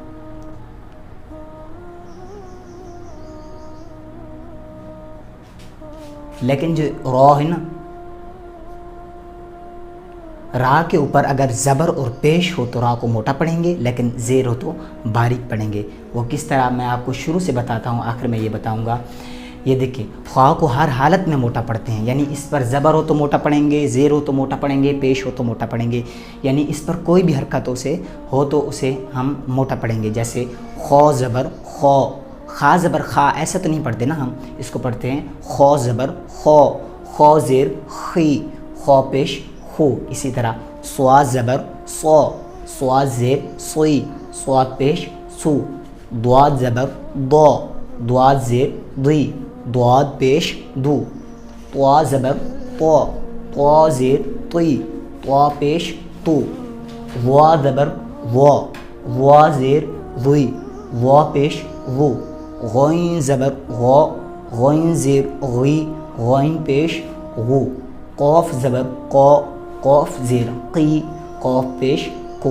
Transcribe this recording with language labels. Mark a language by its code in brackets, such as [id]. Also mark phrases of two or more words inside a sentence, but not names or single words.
[ur] لیکن جو را ہے نا، را کے اوپر اگر زبر اور پیش ہو تو را کو موٹا پڑھیں گے، لیکن زیر ہو تو باریک پڑھیں گے۔ وہ کس طرح میں آپ کو شروع سے بتاتا ہوں، آخر میں یہ بتاؤں گا۔ یہ دیکھیں، خواہ کو ہر حالت میں موٹا پڑھتے ہیں، یعنی اس پر زبر ہو تو موٹا پڑھیں گے، زیر ہو تو موٹا پڑھیں گے، پیش ہو تو موٹا پڑھیں گے، یعنی اس پر کوئی بھی حرکتوں سے ہو تو اسے ہم موٹا پڑھیں گے۔ جیسے خو زبر خو، خا زبر خا، ایسا تو نہیں پڑھتے نا، ہم اس کو پڑھتے ہیں خو زبر خو، خو زیر خی، خو پیش خو۔ اسی طرح سوا زبر صو صاد زیر سوئی صاد پیش سو ضاد زبر ضو ضاد زیر ضی ضاد پیش دو طا زبر طا طا زیر طی طا پیش تو وا زبر وا وا زیر وی وا پیش وہ غین زبر غا غین زیر غی غین پیش غو قاف زبر قا قاف زیر قی قاف پیش کو.